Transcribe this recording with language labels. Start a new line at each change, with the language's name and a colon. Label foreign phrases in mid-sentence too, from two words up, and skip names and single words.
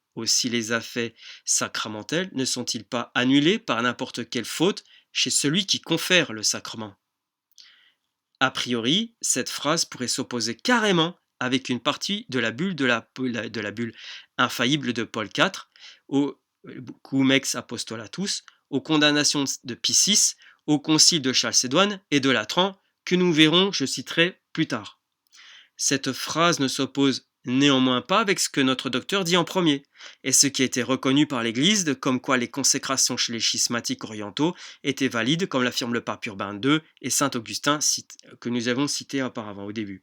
French: Aussi les effets sacramentels ne sont-ils pas annulés par n'importe quelle faute chez celui qui confère le sacrement? A priori, cette phrase pourrait s'opposer carrément avec une partie de la bulle infaillible de Paul IV, au Cum ex apostolatus, aux condamnations de Pie VI, au concile de Chalcédoine et de Latran, que nous verrons, je citerai plus tard. Cette phrase ne s'oppose néanmoins pas avec ce que notre docteur dit en premier, et ce qui a été reconnu par l'Église comme quoi les consécrations chez les schismatiques orientaux étaient valides, comme l'affirme le pape Urbain II et saint Augustin, que nous avons cités auparavant au début.